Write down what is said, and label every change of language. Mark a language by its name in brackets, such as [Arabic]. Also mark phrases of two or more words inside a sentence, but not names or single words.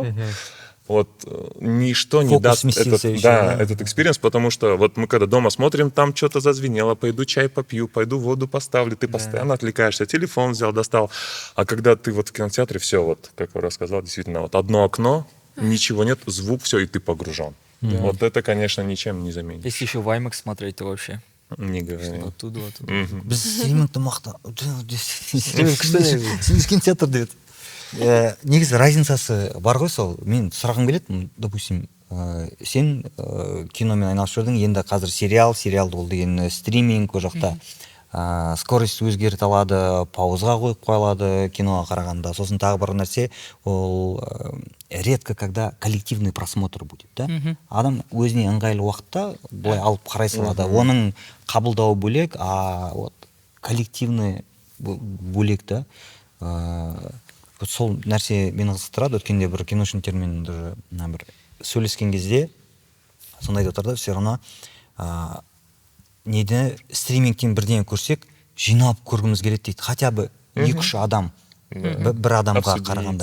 [Russian] Вот ничто не даст этот экспириенс, потому что вот мы когда дома смотрим, там что-то зазвенело, пойду чай попью, пойду воду поставлю, ты постоянно отвлекаешься, телефон взял, достал. А когда ты вот в кинотеатре, все, вот, как я рассказал, действительно, вот одно окно, ничего нет, звук, все, и ты погружен. Вот это, конечно, ничем не заменить. Если еще в IMAX смотреть, то вообще... Не говори. Оттуда. [Kazakh] Біз стримингті кинотеатр деп еді. Негізі разницасы бар ғой сол. Мен сұрағым келеді, допустим, сен киномен айналысып жүрдің, енді қазір сериал ол деген стриминг, ол жақта скорость өзгерте алады, паузға қойып қойылады киноға қарағанда. Сосын тағы бір нәрсе, ол [Russian] редко когда коллективный просмотр будет, да? [Kazakh] Адам өзіне ыңғайлы уақытта былай алып қарай салады. Оның қабылдауы бөлек, [Russian] а вот коллективный [Kazakh] бөлек, да? Сол нәрсе мені қызықтырады. Өткенде бір киношниктермен бір сөйлескен кезде сонда айтып отыр да, [Russian] все равно [Kazakh] неде стримингтен бірдеңе көрсек жиналып көргіміз келеді дейді, [Russian] хотя бы [Kazakh] 2-3 адам бір адамға қарағанда.